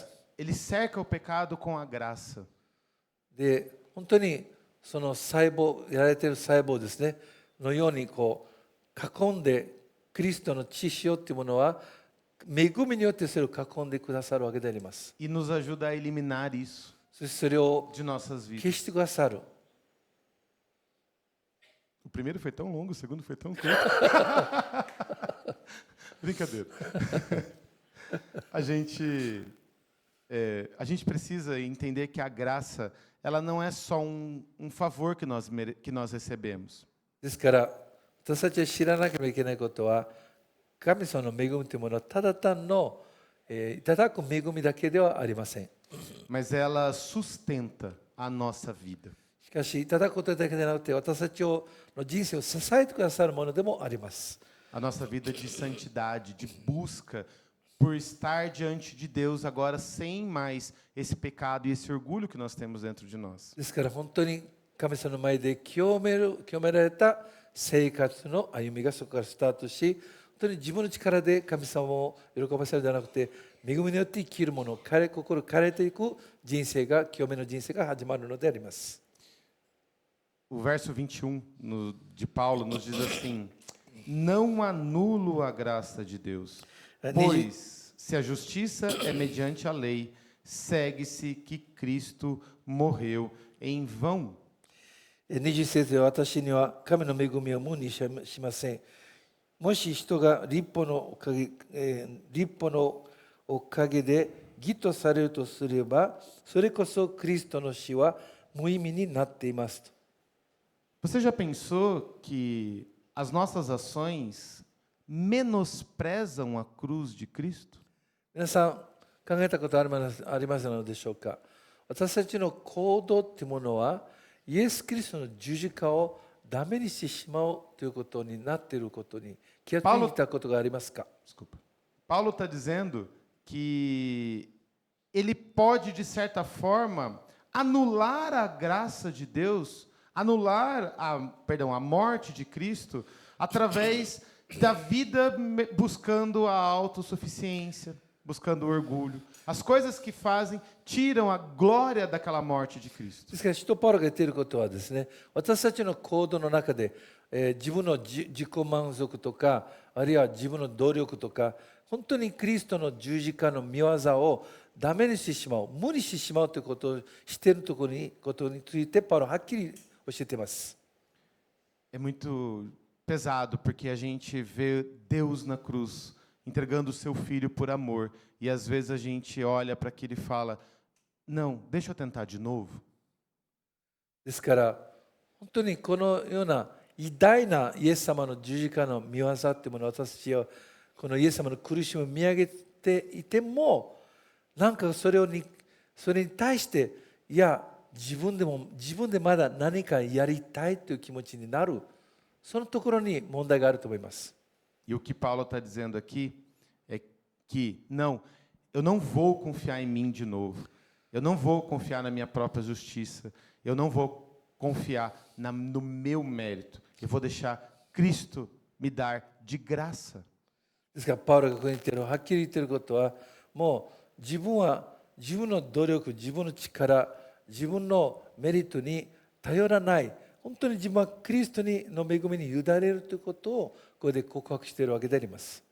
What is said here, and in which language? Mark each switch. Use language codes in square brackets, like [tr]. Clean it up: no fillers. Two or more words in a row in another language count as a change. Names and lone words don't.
[pt] Ele cerca o pecado com a graça. [ja] で、本当にその細胞、やられている細胞ですね、のようにこう囲んで、キリストの血潮っていうものは恵みによってそれを囲んでくださるわけであります。 [pt] E nos ajuda a eliminar isso [ja] そしてそれを [pt] de nossas vidas. [ja] 消してくださる。 [pt] O primeiro foi tão longo, o segundo foi tão curto. Brincadeira. A gente precisa entender que a graça, ela não é só um favor que nós recebemos. [ja] ですから私たちは知らなければいけないことは、神様の恵みというものはただ単の、いただく恵みだけではありません。 [pt] Mas ela sustenta a nossa vida. [ja] しかしいただくことだけでなくて、私たちの人生を支えてくださるものでもあります。 [pt] A nossa vida de santidade, de busca por estar diante de Deus agora sem mais esse pecado e esse orgulho que nós temos dentro de nós. [ja] ですから本当に神様の前で清められた生活の歩みがそこからスタートし、本当に自分の力で神様を喜ばせるのではなくて、恵みによって生きるもの、心変えていく人生が、清めの人生が始まるのであります。 [pt] o verso 21 de Paulo nos diz assim: não anulo a graça de Deus, pois se a justiça é mediante a lei, segue-se que Cristo morreu em vão. [ja] 20 節で私には神の恵みを無にしません。もし人が立法のおかげで義とされるとすれば、それこそクリストの死は無意味になっています。 [pt] Você já pensou que as nossas ações menosprezam a cruz de Cristo? [ja] 皆さん考えたことありますのでしょうか。私たちの行動というものはイエス・キリストの十字架をダメにしてしまうということになっていることに気がついたことがありますか？ [pt] Desculpa. Paulo está dizendo que ele pode, de certa forma, anular a graça de Deus, anular a morte de Cristo, através da vida buscando a autossuficiência, buscando o orgulho. As coisas que fazem tiram a glória daquela morte de Cristo. [ja] ですから、使徒パウロが言っていることはですね、私たちの行動の中で、自分の自己満足とか、あるいは自分の努力とか、本当にキリストの十字架の御業をダメにしてしまう、無にしてしまうということをしていることについて、パウロははっきり教えています。 [pt] É muito pesado, porque a gente vê Deus na cruz, entregando o seu filho por amor, e às vezes a gente olha para aquilo e fala: não, deixa eu tentar de novo. [ja] ですから、本当にこのような偉大なイエス様の十字架の御業というものを私たちはこのイエス様の苦しみを見上げていても、なんかそれに対して、いや、自分でまだ何かやりたいという気持ちになる、そのところに問題があると思います。 [pt] E o que Paulo está dizendo aqui é que, não, eu não vou confiar em mim de novo. Eu não vou confiar na minha própria justiça. Eu não vou confiar no meu mérito. Eu vou deixar Cristo me dar de graça. [ja] ですから、パウロがここに言っている、はっきり言っていることは、もう自分は自分の努力、自分の力、自分のメリットに頼らない、本当に自分はキリストの恵みに委ねるということをここで告白しているわけであります。